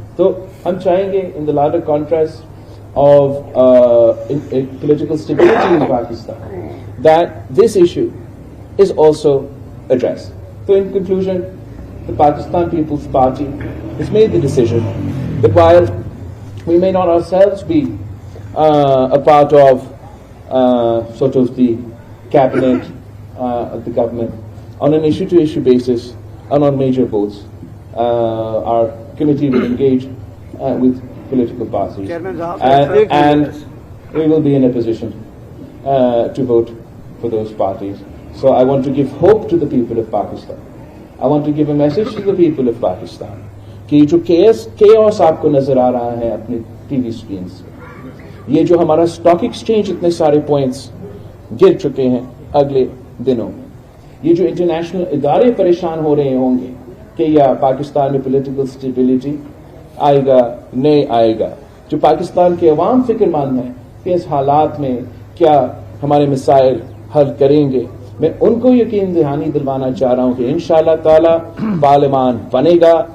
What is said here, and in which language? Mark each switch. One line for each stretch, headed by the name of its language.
Urdu: تو ہم چاہیں گے
English: In the larger contrast of political stability in Pakistan that this issue is also addressed. So in conclusion, the Pakistan People's Party has made the decision that while we may not ourselves be a part of sort of the cabinet of the government on an issue-to-issue basis and on major votes, our committee will engage with political parties and we will be in a position to vote for those parties. So I want to give hope to the people of Pakistan. I want to give a message to the people of Pakistan
Urdu: کہ جو chaos آپ کو نظر آ رہا ہے اپنے T V screens سے، یہ جو ہمارا اسٹاک ایکسچینج اتنے سارے پوائنٹس گر چکے ہیں اگلے دنوں میں، یہ جو انٹرنیشنل ادارے پریشان ہو رہے ہوں گے کہ یا پاکستان میں پولیٹیکل اسٹیبلٹی آئے گا نہیں آئے گا، جو پاکستان کے عوام فکر مند ہیں کہ اس حالات میں کیا ہمارے مسائل حل کریں گے، میں ان کو یقین دہانی دلوانا چاہ رہا ہوں کہ انشاءاللہ تعالی پارلیمان بنے گا.